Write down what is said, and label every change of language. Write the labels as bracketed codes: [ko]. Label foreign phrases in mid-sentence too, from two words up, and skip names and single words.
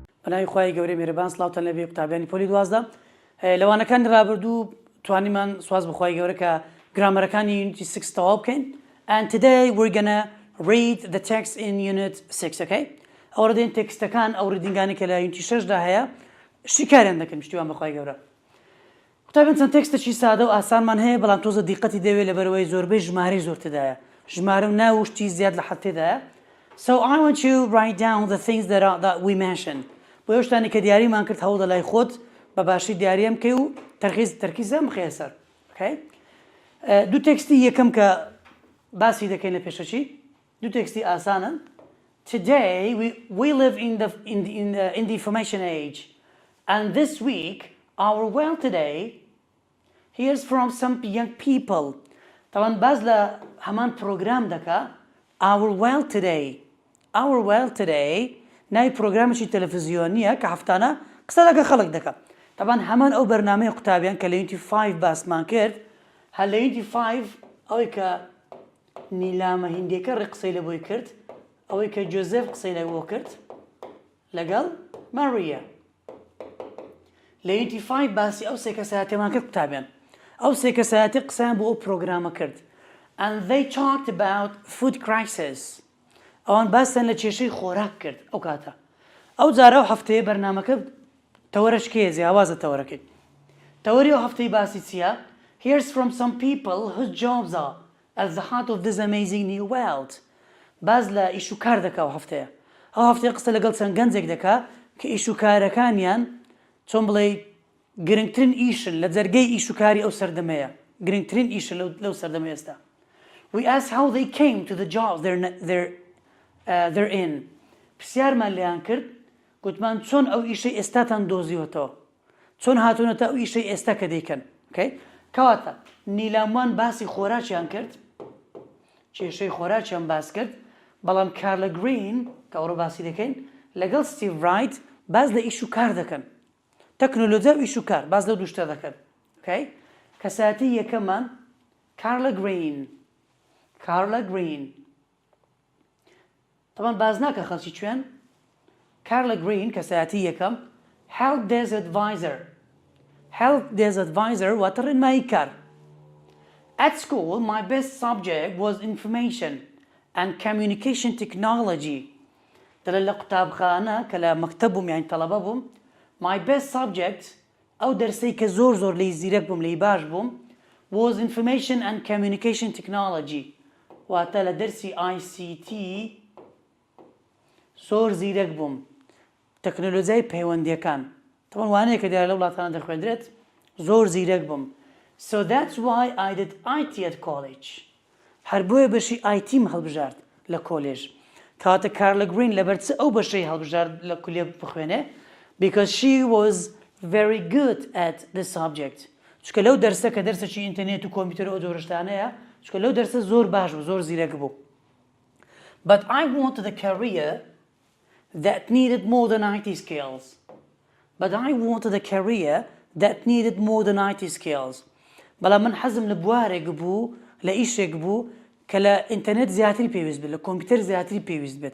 [ckb] بەناوی خوای گەورەی میهرەبان سڵاوتان لەبێ قوتابیانی پۆلی 12 لەوانەکانی ڕابردوو توانیمان سواز بخوای گەورە کە گرامەرەکانی Unit 6 تەواو بکەین. [en] And today we're gonna read the text in Unit 6, okay? [ckb] ئەوڕە دێن تێکستەکان ئەو ڕیدینگانی کە لە Unit 6 دا هەیە شیکاریان دەکەن شتیوان بەخوای گەورە. قوتابیان چەند تێکستێکی سادە و ئاسانمان هەیە بەڵام تۆزە دیقەتی دەوێت لەبەرەوەی زۆربەی ژمارەی زۆر تێدایە. ژمارە و ناو شتی زیاد لە حەد تێدایە. [en] So I want you to write down the things that we mentioned. [ckb] بۆ ئەو شتانی کە دیاریمان کرد هەوڵ دە لای خۆت بە باشی دیاریەم کەی و تەرکیزم بخەیە سەر. Okay? دوو تێکستی یەکەم کە باسی دەکەین لە پێشەچی دوو تێکستی ئاسانن. [en] Today we live in the information age, and this week our well today here's from some young people. [ckb] طبعا باز لە هەمان پرۆگرام دەکا our well today ناوی پرۆگرامێکی تەلەڤیزیۆنیە کە هەفتانە قسە لەگە خەڵک دەکا. طبعا هەمان ئەو بەرنامەی قوتابیان کە لە Unit 5 باسمان کرد هەر لە Unit 5 ئەوەی کە نیلامە هیندێکە ڕێ قسەی لە بۆی کرد ئەوەی کە جۆزێف قسەی لە بۆ کرد لەگەڵ ماریە. لە Unit 5 باسی ئەو سێ کەسایەتیمان کرد قوتابیان. ئەو سێ کەسایەتی قسەیان بۆ ئەو پرۆگرامە کرد. [en] And they talked about food crisis. [ckb] ئەوان باسیان لە کێشەی خۆراک کرد ئەو کاتە. ئەو جارە ئەو هەفتەیە بەرنامەکە تەوەرەشکێ جیاوازە تەوەرەکەی. تەوەری ئەو هەفتەی باسی چییە؟ [en] Here's from some people whose jobs are at the heart of this amazing new world. [ckb] باز لە ئیش و کار دەکا ئەو هەفتەیە. ئەو هەفتەیە قسە لەگەڵ چەند گەنجێک دەکا کە ئیش و کارەکانیان چۆن بڵێ گرنگترین ئیشن لە جەرگەی ئیش و کاری ئەو سەردەمەیە. گرنگترین ئیشن لەو سەردەمە ئێستا. [en] We asked how they came to the jobs they're in. [ckb] پرسیارمان لێیان کرد گوتمان چۆن ئەو ئیشەی ئێستاتان دۆزیوەتەوە. چۆن هاتوونەتە ئەو ئیشەی ئێستا کە دەیکەن. کەواتە نیلاموان باسی خۆراکیان کرد کێشەی خۆراکیان باس کرد بەڵام کارلە گرین کە ئەوڕۆ باسی دەکەین لەگەڵ ستیڤ ڕایت باز لە ئیش و کار دەکەن. تەکنۆلۆجیا و ئیش و کار باز لەو دوو شتە دەکەن. کەسایەتی یەکەمان کارلە گرین. طبعا باز ناکە خەڵکی کوێن کارلە گرین کەسایەتی یەکەم [en] health desk advisor [ckb] واتە ڕێنمایی کار. [en] At school my best subject was information and communication technology. [ckb] دەڵێ لە قوتابخانە کە لە مەکتەب بووم یانی تەڵەبە بووم [en] my best subject [ckb] ئەو دەرسەی کە زۆر لی زیرەک بووم لی باش بووم [en] was information and communication technology. [ckb] واتە لە دەرسی ICT زۆر زیرەک بووم تەکنۆلۆژیای پەیوەندیەکان. طبعا وانەیە کە دیارە لە وڵاتانە دەخوێندرێت زۆر زیرەک بووم. [en] So that's why I did IT at college. [ckb] هەر بۆیە بەشی ITم هەڵبژارد لە کۆلێژ. کەواتە کارلە گرین لەبەر چ ئەو بەشەی هەڵبژارد لە کولێ بخوێنێ [en] because she was very good at the subject. [ckb] چونکە لەو دەرسە کە دەرسێکی ئینتەرنێت و کۆمپیوتەر ئەو جۆرەشتانەیە چونکە لەو دەرسە زۆر باش بوو زۆر زیرەک بوو. [en] But I wanted a career that needed more than IT skills. [ckb] بەڵام من حەزم لە بوارێک بوو لە ئیشێک بوو کە لە ئینتەرنێت زیاتری پێویست بێت لە کۆمپیوتەر زیاتری پێویست بێت.